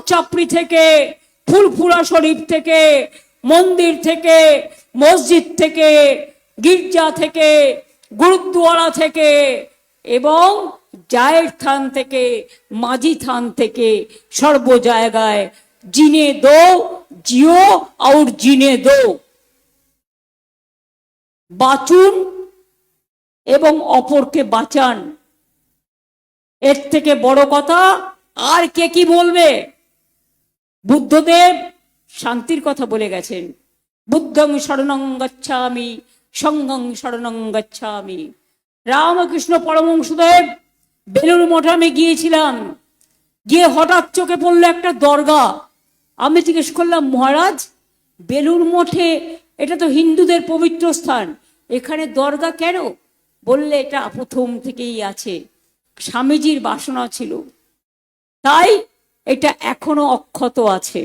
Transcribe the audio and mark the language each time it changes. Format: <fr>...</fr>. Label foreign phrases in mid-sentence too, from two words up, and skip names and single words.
<bn>চাপড়ি থেকে, ফুলফুরা শরীফ থেকে, মন্দির থেকে, মসজিদ থেকে, গির্জা থেকে, গুরুদ্বারা থেকে এবং জায়ের থান থেকে, মাঝি থান থেকে, সর্ব জায়গায়</bn> <hi>जीने दो, जियो और जीने दो,</hi> <bn>বাঁচুন এবং অপরকে বাঁচান। এর থেকে বড় কথা আর কে কি বলবে? বুদ্ধদেব শান্তির কথা বলে গেছেন,</bn> <pi>বুদ্ধং শরণং গচ্ছামি, সংঘং শরণং গচ্ছামি।</pi> <bn>রামকৃষ্ণ পরমহংসদেব বেলুড় মঠে আমি গিয়েছিলাম, গিয়ে হঠাৎ চোখে পড়লো একটা দরগা। আমি জিজ্ঞেস করলাম, মহারাজ বেলুড় মঠে এটা তো হিন্দুদের পবিত্র স্থান, এখানে দরগা কেন? বললে এটা প্রথম থেকেই আছে, স্বামীজির বাসনা ছিল, তাই এটা এখনো অক্ষত আছে।</bn>